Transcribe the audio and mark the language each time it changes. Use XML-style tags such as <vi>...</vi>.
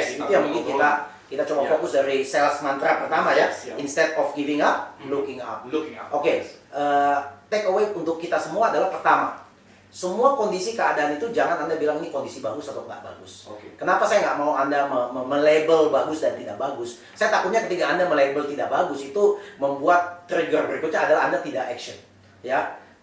<id>Itu yang mungkin kita coba fokus dari sales mantra pertama ya.</id> <en>Instead of giving up, looking up. Oke.</en> <id>Take away untuk kita semua adalah pertama, semua kondisi keadaan itu jangan Anda bilang ini kondisi bagus atau nggak bagus. Kenapa saya nggak mau Anda melabel bagus dan tidak bagus? Saya takutnya ketika Anda melabel tidak bagus itu membuat trigger berikutnya adalah Anda tidak action. Ya.</id>